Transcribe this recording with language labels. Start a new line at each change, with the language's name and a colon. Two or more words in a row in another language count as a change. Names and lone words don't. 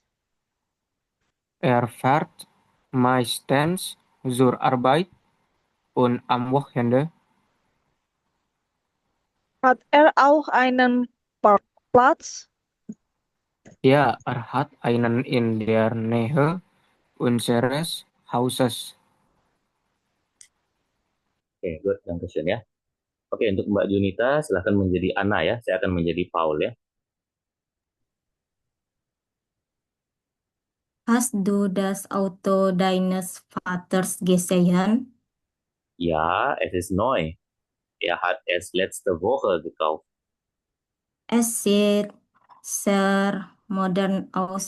German: Er fährt meistens zur Arbeit und am Wochenende. Hat er auch einen Parkplatz? Ja, er hat einen in der Nähe unseres Hauses.
Indonesian: Oke, good. Yang question ya. Oke, untuk Mbak Junita silahkan menjadi Ana ya. Saya akan menjadi Paul ya.
German: Hast du das Auto deines Vaters gesehen? Ja, es ist neu. Er hat es letzte Woche gekauft. Es sieht sehr modern aus.